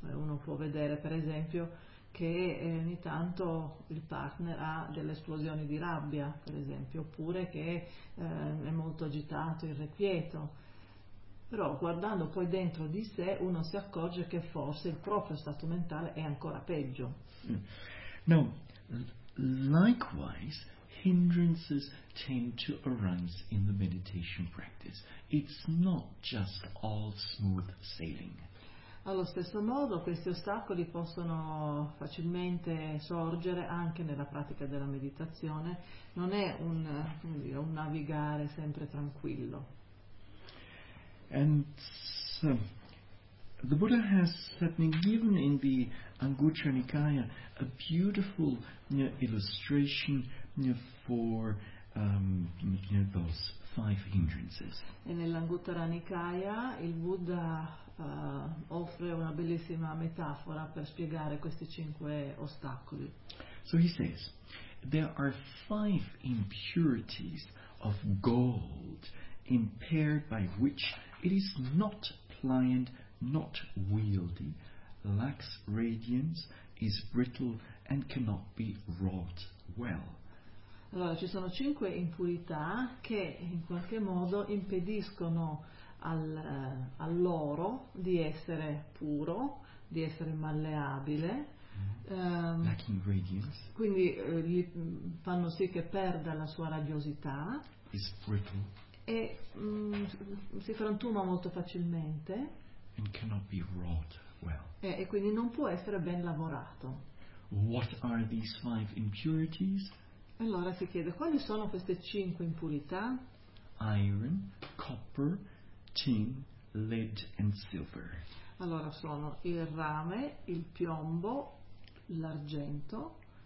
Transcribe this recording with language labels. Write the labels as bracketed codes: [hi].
[it] Uno può vedere per esempio che ogni tanto il partner ha delle esplosioni di rabbia, per esempio, oppure che è molto agitato, irrequieto. Però guardando poi dentro di sé uno si accorge che forse il proprio stato mentale è ancora peggio. [en] No, likewise, hindrances tend to arise in the meditation practice. It's not just all smooth sailing. [it] Allo stesso modo questi ostacoli possono facilmente sorgere anche nella pratica della meditazione. Non è un navigare sempre tranquillo. [en] And so, the Buddha has certainly given in the Anguttara Nikaya a beautiful illustration for those five hindrances. [it] E nell'Anguttara Nikaya il Buddha offre una bellissima metafora per spiegare questi cinque ostacoli. [en] So he says, there are five impurities of gold impaired by which it is not pliant, not wieldy, lacks radiance, is brittle and cannot be wrought well. [it] Allora, ci sono cinque impurità che in qualche modo impediscono all'oro di essere puro, di essere malleabile. [en] Lacking radiance. [it] Quindi gli fanno sì che perda la sua radiosità. [en] Is brittle. [it] E si frantuma molto facilmente. [en] And cannot be wrought well. [it] E quindi non può essere ben lavorato. [en] What are these five impurities? [it] Allora si chiede, quali sono queste cinque impurità? [en] Iron, copper, tin, lead and silver. [it] Allora sono il rame, il piombo, l'argento,